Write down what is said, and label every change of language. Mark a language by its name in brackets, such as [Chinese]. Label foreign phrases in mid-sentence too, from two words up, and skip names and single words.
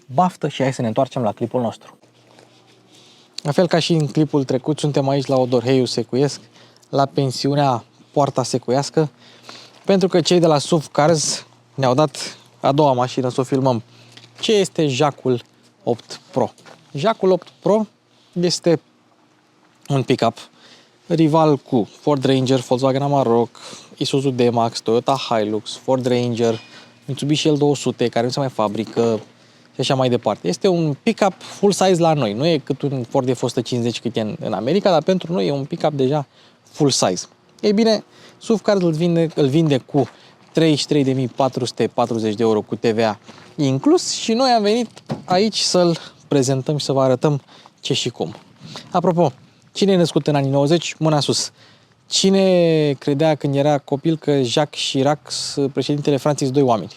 [Romanian] Baftă și hai să ne întoarcem la clipul nostru. La fel ca și în clipul trecut, suntem aici la Odorheiu Secuiesc, la pensiunea Poarta Secuiască, pentru că cei de la SUV Cars ne-au dat a doua mașină să o filmăm. Ce este JAC-ul 8 Pro? JAC-ul 8 Pro este un pick-up rival cu Ford Ranger, Volkswagen Amarok, Isuzu D-Max, Toyota Hilux, Ford Ranger, Mitsubishi L200, care nu se mai fabrică și așa mai departe. Este un pick-up full size la noi. Nu e cât un Ford F-150 cât e în America, dar pentru noi e un pick-up deja full size. Ei bine, SUV Cars îl vinde cu 33.440 de euro cu TVA inclus și noi am venit aici să-l prezentăm și să vă arătăm ce și cum. Apropo, cine e născut în anii 90? Mâna sus. Cine credea când era copil că Jacques Chirac, președintele Franței, sunt doi oameni?